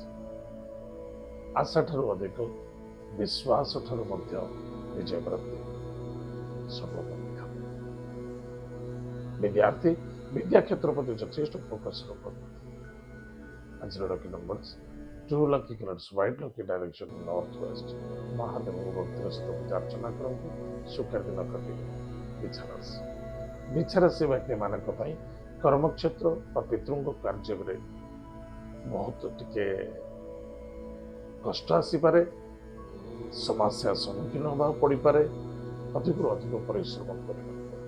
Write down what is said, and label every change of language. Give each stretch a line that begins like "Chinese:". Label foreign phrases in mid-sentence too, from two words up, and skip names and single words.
Odia: ଆଶା ଠାରୁ ଅଧିକ, ବିଶ୍ୱାସ ଠାରୁ ମଧ୍ୟ ବିଜୟ ପ୍ରାପ୍ତି ସଫଳତା ଦେଖାଦେବ। ବିଦ୍ୟାର୍ଥୀ ବିଦ୍ୟା କ୍ଷେତ୍ର ପ୍ରତି ଯଥେଷ୍ଟ ଫୋକସ୍ ରଖନ୍ତୁ।
English: ଆଜିର lucky numbers Two lucky colors, white lucky direction northwest.
Odia: ମହାଦେବଙ୍କ ଭକ୍ତିର ସହିତ ପୂଜା ଅର୍ଚ୍ଚନା କରନ୍ତୁ। ସୁଖ ଦିନ କଟିବ। ବିଛାରାଶି ବିଛାରାଶି ବ୍ୟକ୍ତିମାନଙ୍କ ପାଇଁ କର୍ମକ୍ଷେତ୍ର ବା ପିତୃଙ୍କ କାର୍ଯ୍ୟରେ ବହୁତ ଟିକେ କଷ୍ଟ ଆସିପାରେ, ସମସ୍ୟା ସମ୍ମୁଖୀନ ହେବାକୁ ପଡ଼ିପାରେ, ଅଧିକରୁ ଅଧିକ ପରିଶ୍ରମ କରିବାକୁ ପଡ଼ିବ।